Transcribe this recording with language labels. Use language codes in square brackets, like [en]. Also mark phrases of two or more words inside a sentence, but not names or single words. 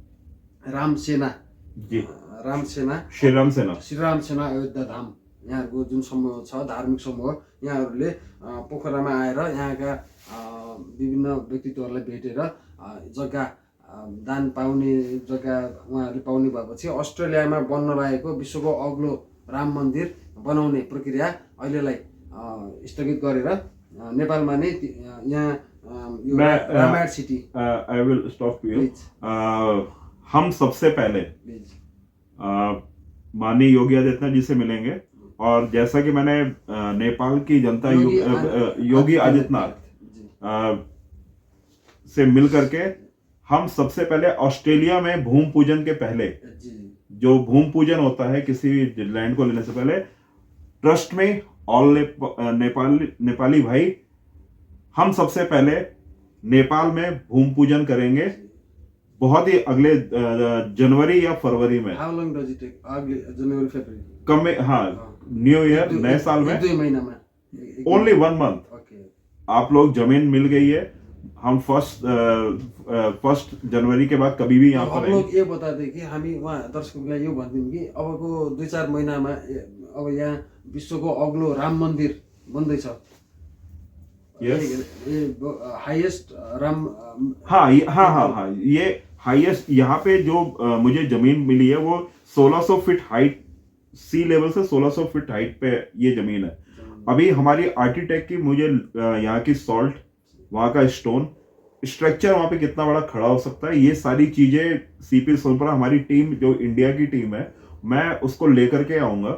[ne] श्रीराम सेना अयोध्या धाम यहाँहरूको जुन समूह छ, धार्मिक समूह, यहाँहरूले पोखरामा आएर यहाँका विभिन्न व्यक्तित्वहरूलाई भेटेर जग्गा दान पाउने जग्गा उहाँहरूले पाउने भएपछि अस्ट्रेलियामा बन्न लागेको विश्वको अग्लो राम मन्दिर बनाउने प्रक्रिया अहिलेलाई स्थगित गरेर नेपालमा नै यहाँ रामायण सिटी। [en] I will stop you. [hi] हम सबसे पहले माननीय योगी आदित्यनाथ जी से मिलेंगे, और जैसा कि मैंने नेपाल की जनता योगी आदित्यनाथ से मिल करके हम सबसे पहले ऑस्ट्रेलिया में भूमि पूजन के पहले, जो भूमि पूजन होता है किसी लैंड को लेने से पहले, ट्रस्ट में [en] all Nepali [hi] भाई, हम सबसे पहले नेपाल में भूमि पूजन करेंगे। बहुत ही अगले जनवरी या फरवरी में [en] How long does it take? [hi] अगले जनवरी फरवरी कम में, हाँ, [en] New Year, [hi] नए साल में, [ne] 2 महीनामा [en] only 1 month ओके [hi] आप लोग जमीन मिल गई है। हम फर्स्ट जनवरी के बाद कभी भी यहाँ अब पर लोग ये बता दें कि [ne] हामी वहाँ दर्शकहरूलाई यो भनिदिउँ कि अबको 2-4 महिनामा अब यहाँ विश्वको अग्लो राम मन्दिर बन्दैछ। [en] Yes. [hi] हाईएस्ट राम हाँ, ये हाईएस्ट यहाँ पे जो मुझे जमीन मिली है वो 1600 फीट हाइट, [en] sea level [hi] से 1600 फीट हाइट पे ये जमीन है। अभी हमारी आर्किटेक्ट की मुझे यहाँ की सॉल्ट, वहाँ का [en] stone structure, [hi] वहाँ पे कितना बड़ा खड़ा हो सकता है, ये सारी चीजें सीपी सोनपुरा हमारी टीम जो इंडिया की टीम है, मैं उसको लेकर के आऊंगा।